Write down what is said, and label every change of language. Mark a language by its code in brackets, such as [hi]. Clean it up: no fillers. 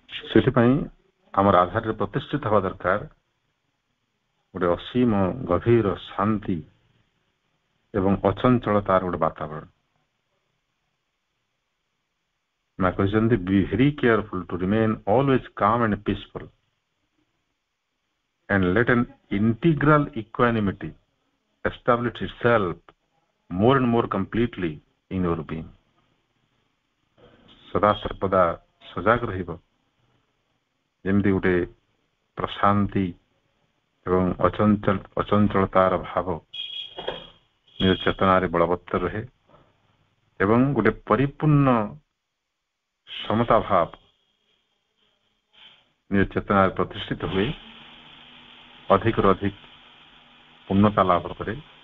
[or] ସେଥିପାଇଁ ଆମର ଆଧାରରେ ପ୍ରତିଷ୍ଠିତ ହେବା ଦରକାର ଗୋଟେ ଅସୀମ ଗଭୀର ଶାନ୍ତି ଏବଂ ଅଚଞ୍ଚଳତାର ଗୋଟେ ବାତାବରଣ। ମା କହିଛନ୍ତି, [en] be very careful to remain always calm and peaceful and let an integral equanimity establish itself more and more completely in your being. [or] ସଦା ସର୍ବଦା ସଜାଗ ରହିବ, ଯେମିତି ଗୋଟେ ପ୍ରଶାନ୍ତି ଏବଂ ଅଚଞ୍ଚଳତାର ଭାବ ନିଜ ଚେତନାରେ ବଳବତ୍ତର ରହେ ଏବଂ ଗୋଟେ ପରିପୂର୍ଣ୍ଣ ସମତା ଭାବ ନିଜ ଚେତନାରେ ପ୍ରତିଷ୍ଠିତ ହୁଏ, ଅଧିକରୁ ଅଧିକ ପୂର୍ଣ୍ଣତା ଲାଭ କରେ।